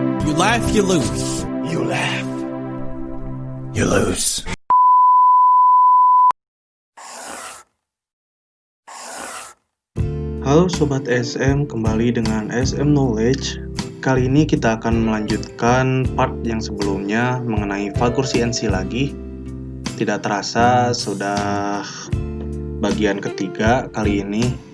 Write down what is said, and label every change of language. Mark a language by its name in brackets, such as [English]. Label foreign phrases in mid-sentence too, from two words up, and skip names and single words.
[English] You laugh, you lose. You laugh, you lose. [Indonesian] Halo Sobat SM, kembali dengan SM Knowledge. Kali ini kita akan melanjutkan part yang sebelumnya mengenai Fagor CNC lagi. Tidak terasa sudah bagian ketiga kali ini.